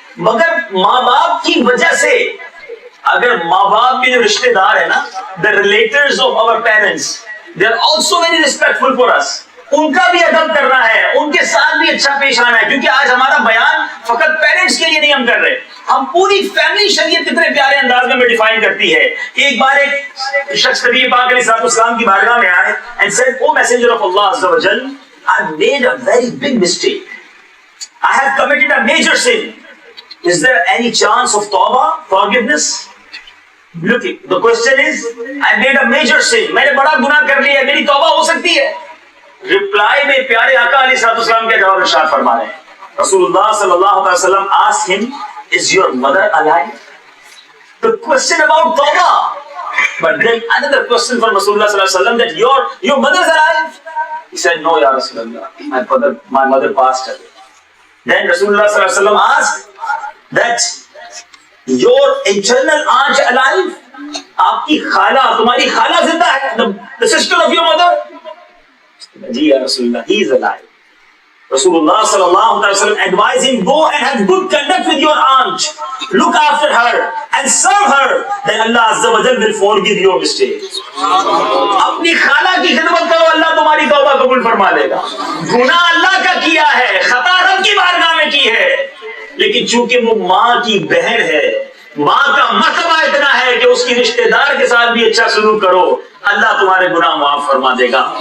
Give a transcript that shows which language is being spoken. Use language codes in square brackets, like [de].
[ur] مگر ماں باپ کی وجہ سے، اگر ماں باپ کے جو رشتہ دار ہیں نا، [en] the relators of our parents, they are also very respectful for us. [ur] ان کا بھی ادب کرنا ہے، ان کے ساتھ بھی اچھا پیش آنا ہے. کیونکہ آج ہمارا بیان فقط پیرنٹس کے لیے نہیں ہم کر رہے، ہم پوری فیملی. شریعت کتنے پیارے انداز میں ڈیفائن کرتی ہے. ایک بار ایک شخص نبی پاک علیہ السلام کی بارگاہ میں آئے [en] and said, O messenger of Allah Azza wa Jal, I made a very big mistake. I have committed a major sin. Is there any chance of tawbah, forgiveness? Look, the question is, I made a major sin. [ur] میں نے بڑا گناہ کر لیا ہے، میری توبہ ہو سکتی ہے؟ رپلائی میں پیارے آقا علیہ السلام کے جواب ارشاد فرما رہے ہیں. [en] رسول اللہ صلی اللہ علیہ وسلم asked him, is your mother alive? The question about tawbah. But then another question from Rasulullah sallallahu alaihi wasallam, that your mother is alive? He said, no, Ya Rasulullah, my mother passed away. Then Rasulullah sallallahu alaihi wasallam asked that your eternal aunt alive? [ur] آپ کی خالہ، تمہاری خالہ زندہ ہے، [en] the sister of your mother? [ur] جی یا رسول اللہ, [en] he is alive. Rasulullah sallallahu alaihi wasallam advised him, go and have good conduct with your aunt, look after her and serve her, then Allah azza wa jalla will forgive your mistakes. [ur] اپنی خالہ کی خدمت کرو, اللہ تمہاری توبہ قبول فرما لے گا. گناہ اللہ کا کیا ہے, خطا رب کی بارگاہ میں کی ہے, لیکن چونکہ وہ ماں کی بہن ہے, ماں کا مرتبہ اتنا ہے کہ اس کی رشتہ دار کے ساتھ بھی اچھا سلوک کرو, اللہ تمہارے گناہ معاف فرما دے گا.